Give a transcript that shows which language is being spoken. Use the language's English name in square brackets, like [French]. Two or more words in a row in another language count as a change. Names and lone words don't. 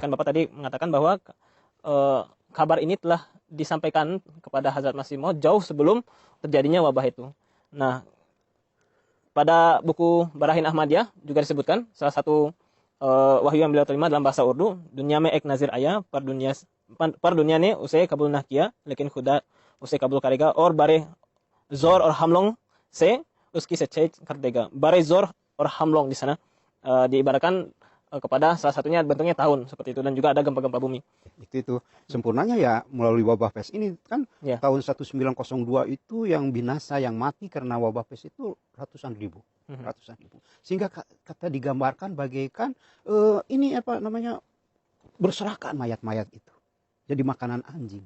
[Indonesian] Kan Bapak tadi mengatakan bahwa kabar ini telah disampaikan kepada Hazrat Masih Maud jauh sebelum terjadinya wabah itu. Nah, pada buku Barahin Ahmadiyah juga disebutkan salah satu wahyu yang beliau terima dalam bahasa Urdu, [Urdu] دنیا میں ایک نذیر آیا پر دنیا نے اسے قبول نہ کیا لیکن خدا اسے قبول کرے گا اور بڑے زور اور حملوں سے اس کی سچائی کر دے گا. بڑے زور اور حملوں [Indonesian] di sana diibaratkan kepada salah satunya bentuknya tahun seperti itu, dan juga ada gempa-gempa bumi. Itu sempurnanya ya melalui wabah pes ini kan tahun 1902 itu yang binasa, yang mati karena wabah pes itu ratusan ribu. Sehingga kata digambarkan bagaikan ini apa namanya berserakan mayat-mayat itu jadi makanan anjing.